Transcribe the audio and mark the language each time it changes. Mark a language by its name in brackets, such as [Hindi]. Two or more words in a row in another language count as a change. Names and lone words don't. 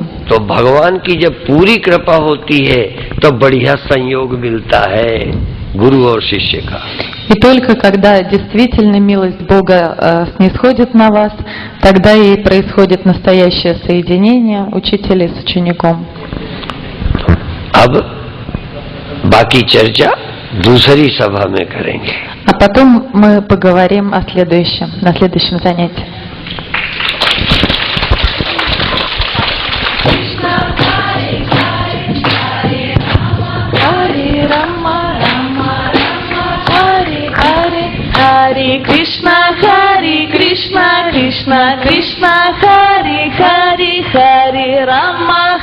[Hindi] तो भगवान की जब पूरी कृपा होती है तो बढ़िया संयोग मिलता है गुरु और शिष्य का। [Russian] И только когда действительно милость Бога снисходит на вас, тогда и происходит настоящее соединение учителя с учеником. [Hindi] अब बाकी चर्चा दूसरी सभा में करेंगे। [Russian] А потом мы поговорим о следующем, на следующем занятии. [Sanskrit] हरे कृष्ण, कृष्ण कृष्ण, हरे हरे, हरे राम,